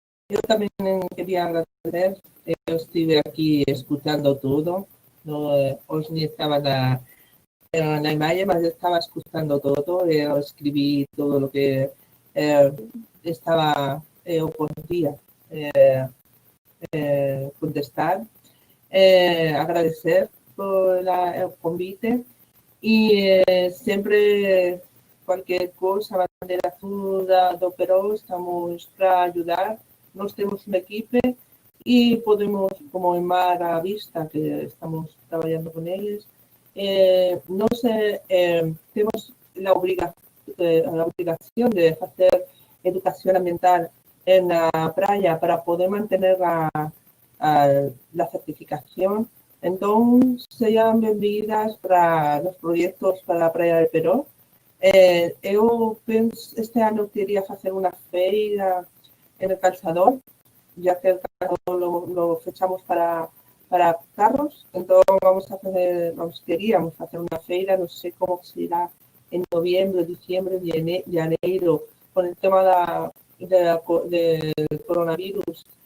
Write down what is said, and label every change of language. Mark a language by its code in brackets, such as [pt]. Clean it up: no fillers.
[pt] Eu também queria agradecer. Eu estive aqui escutando tudo. Hoje não estava na imagem, mas estava escutando todo. Eu escrevi tudo o que eu podia contestar. [es] Agradecer por el convite y siempre cualquier cosa, bandera azul do Perú, estamos para ayudar. Nós temos uma equipe e podemos, como en Mar à Vista, que estamos trabajando con ellos, nós temos a obrigación de hacer educación ambiental en la playa para poder mantener la certificación. Entonces, sean bienvenidas para los proyectos para la Praia del Perú. [pt] Eu penso, este ano queria fazer uma feira no Calçador, já que o Calçador lo fechamos para carros. Então, queríamos fazer uma feira, não sei como será, em novembro, diciembre, janeiro, com o tema del coronavirus.